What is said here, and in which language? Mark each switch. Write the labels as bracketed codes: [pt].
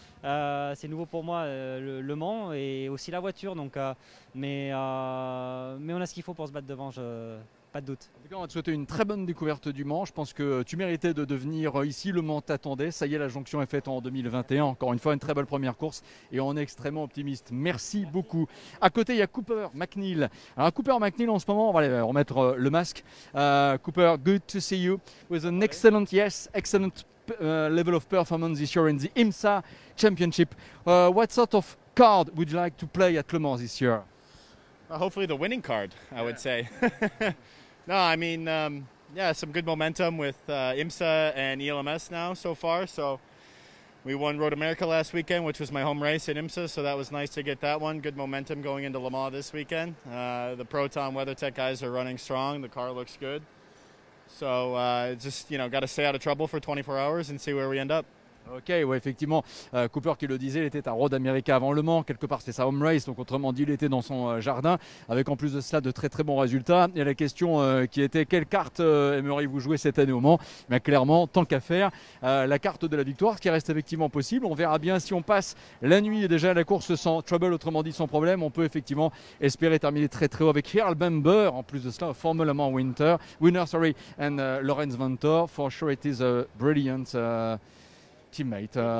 [fr] C'est nouveau pour moi le Mans et aussi la voiture, donc, mais on a ce qu'il faut pour se battre devant. Pas de doute. En tout cas, on va te souhaiter une très bonne découverte du Mans. Je pense que tu méritais de venir ici. Le Mans t'attendait. Ça y est, la jonction est faite en 2021. Encore une fois, une très belle première course et on est extrêmement optimiste. Merci beaucoup. À côté, il y a Cooper MacNeil. Alors, Cooper MacNeil, en ce moment, on va aller remettre le masque. [en] Cooper, good to see you with an excellent level of performance this year in the IMSA Championship. What sort of card would you like to play at Le Mans this year? Hopefully the winning card, I would say. No, I mean, some good momentum with IMSA and ELMS now so far. So we won Road America last weekend, which was my home race at IMSA, so that was nice to get that one. Good momentum going into Le Mans this weekend. The Proton WeatherTech guys are running strong. The car looks good. So just, got to stay out of trouble for 24 hours and see where we end up. [fr] Ok, ouais, effectivement, Cooper qui le disait, il était à Road America avant Le Mans, quelque part c'est sa home race, donc autrement dit il était dans son jardin, avec en plus de cela de très très bons résultats. Et la question qui était quelle carte aimeriez-vous jouer cette année au Mans? Mais clairement, tant qu'à faire, la carte de la victoire, ce qui reste effectivement possible. On verra bien si on passe la nuit et déjà la course sans trouble, autrement dit sans problème, on peut effectivement espérer terminer très très haut avec Earl Bamber, en plus de cela, [en] Formula Mans winner, and [fr] Lorenz Vanthoor. [en] For sure it is a brilliant teammate.